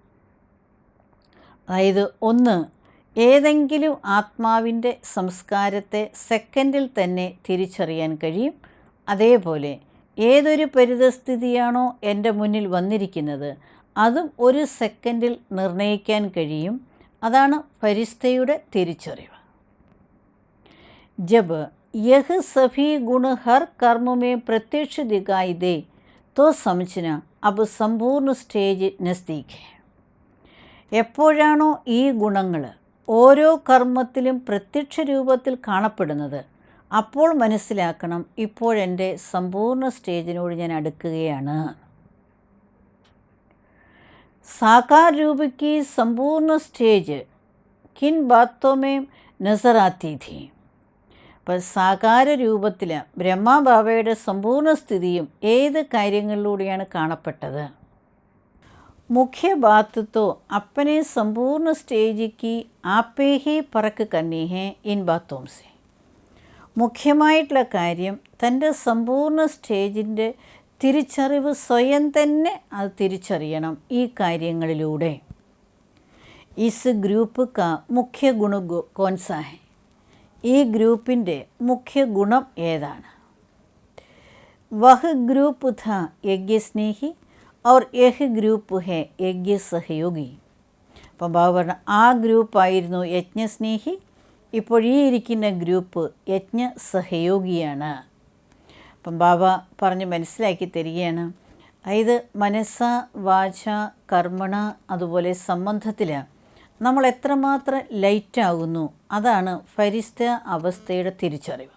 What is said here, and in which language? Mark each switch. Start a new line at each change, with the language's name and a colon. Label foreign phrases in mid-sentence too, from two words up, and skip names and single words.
Malayalam: അതായത് 1, ഏതെങ്കിലും ആത്മാവിൻ്റെ സംസ്കാരത്തെ സെക്കൻഡിൽ തന്നെ തിരിച്ചറിയാൻ കഴിയും. അതേപോലെ ഏതൊരു പരിതസ്ഥിതിയാണോ എൻ്റെ മുന്നിൽ വന്നിരിക്കുന്നത് അതും 1 സെക്കൻഡിൽ നിർണ്ണയിക്കാൻ കഴിയും. അതാണ് ഫരിസ്തയുടെ തിരിച്ചറിവ്.
Hindi: ജബ് यह सभी गुण हर कर्म में प्रत्यक्ष दिखाई दे तो समझना अब संपूर्ण स्टेज नज़दीक है.
Malayalam: എപ്പോഴാണോ ഈ ഗുണങ്ങൾ ഓരോ കർമ്മത്തിലും പ്രത്യക്ഷ രൂപത്തിൽ കാണപ്പെടുന്നത് അപ്പോൾ മനസ്സിലാക്കണം ഇപ്പോഴെൻ്റെ സമ്പൂർണ്ണ സ്റ്റേജിനോട് ഞാൻ അടുക്കുകയാണ്.
Hindi: साकार रूप की संपूर्ण स्टेज किन बातों में नजर आती थी.
Malayalam: അപ്പോൾ സാകാര രൂപത്തിൽ ബ്രഹ്മബാബയുടെ സമ്പൂർണ്ണ സ്ഥിതിയും ഏത് കാര്യങ്ങളിലൂടെയാണ് കാണപ്പെട്ടത്?
Hindi: मुख्य बात तो अपने संपूर्ण स्टेज की आप ही परख करनी है इन बातों से.
Malayalam: മുഖ്യമായിട്ടുള്ള കാര്യം തൻ്റെ സമ്പൂർണ്ണ സ്റ്റേജിൻ്റെ തിരിച്ചറിവ് സ്വയം തന്നെ അത് തിരിച്ചറിയണം ഈ കാര്യങ്ങളിലൂടെ.
Hindi: इस ग्रुप का मुख्य गुण कौन सा है.
Malayalam: ഈ ഗ്രൂപ്പിൻ്റെ മുഖ്യ ഗുണം ഏതാണ്?
Hindi: वह ग्रुप था यज्ञस्नेही और यह ग्रुप है यज्ञ सहयोगी.
Malayalam: അപ്പം ബാബ പറഞ്ഞ ആ ഗ്രൂപ്പായിരുന്നു യജ്ഞസ്നേഹി, ഇപ്പോൾ ഈ ഇരിക്കുന്ന ഗ്രൂപ്പ് യജ്ഞ സഹയോഗിയാണ്. അപ്പം ബാബ പറഞ്ഞ് മനസ്സിലാക്കി തരികയാണ്. അതായത്
Sanskrit: മനസ്സ വാച കർമ്മണ
Malayalam: അതുപോലെ സംബന്ധത്തിൽ നമ്മൾ എത്രമാത്രം ലൈറ്റാകുന്നു അതാണ് ഫരിസ്ത അവസ്ഥയുടെ തിരിച്ചറിവ്.